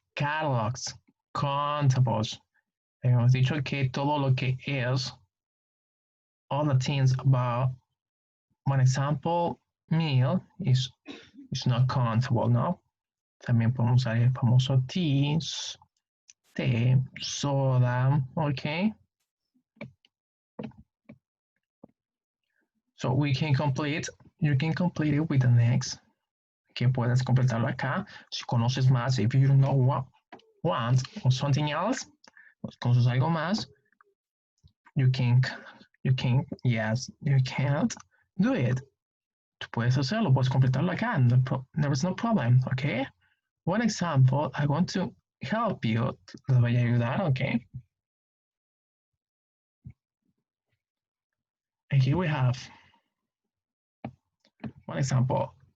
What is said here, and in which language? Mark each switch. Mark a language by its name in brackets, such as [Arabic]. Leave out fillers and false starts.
[English] Catalogs, contables. [Spanish] Hemos dicho que todo lo que es, [English] all the things about, one example, meal is not countable, ¿no? [Spanish] También podemos usar el famoso tea, té, soda, okay? [English] So we can complete, you can complete it with the next. [Spanish] Que puedes completarlo acá. Si conoces más, [English] if you know what want or something else, [Spanish] conoces algo más, [English] you can, yes, you can't do it. [Spanish] Tú puedes hacerlo, puedes completarlo acá. [English] There is no problem, okay? One example, I want to help you. [Spanish] Les voy a ayudar, okay? [English] And here we have one example.